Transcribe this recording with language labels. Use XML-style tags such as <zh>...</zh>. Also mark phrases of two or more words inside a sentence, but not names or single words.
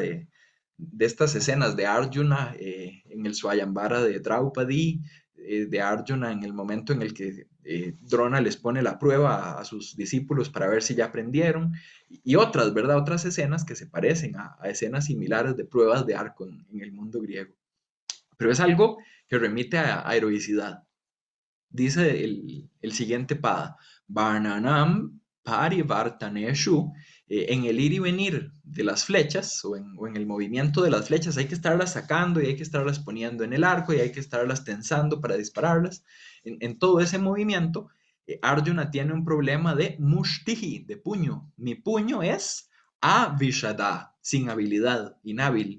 <es>De estas escenas de Arjuna en el Swayambara de Draupadi, de Arjuna en el momento en el que Drona les pone la prueba a sus discípulos para ver si ya aprendieron, y otras, ¿verdad? Otras escenas que se parecen a escenas similares de pruebas de arco en el mundo griego. Pero es algo que remite a heroicidad. Dice el siguiente pada,</es> <sa>Varnanam parivartaneshu,</sa> <es>en el ir y venir de las flechas o en el movimiento de las flechas hay que estarlas sacando y hay que estarlas poniendo en el arco y hay que estarlas tensando para dispararlas. En todo ese movimiento, Arjuna tiene un problema de mushtihi, de puño. Mi puño es avishada, sin habilidad, inhábil.</es>